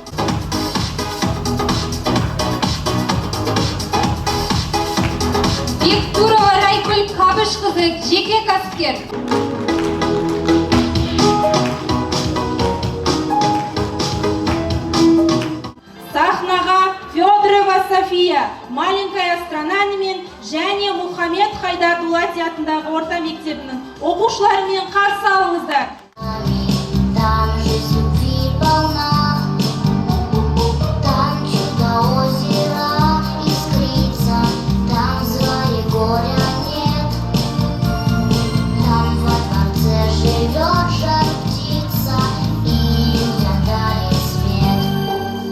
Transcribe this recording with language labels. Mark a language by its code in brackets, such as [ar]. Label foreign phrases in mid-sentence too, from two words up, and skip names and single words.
[kk] Бектурова Райкүл Қабыш қызы, жеке кәсіпкер. Сахнаға Федорова София, маленькая страна мен және Мұхаммед Хайдар Дулати атындағы орта мектебінің оқушыларымен қарсы алыңыздар. [ru] Там жизнь любви полна, там чудо озера искрится, там зла и горя нет, там во дворце живет жар птица и людям дарит свет.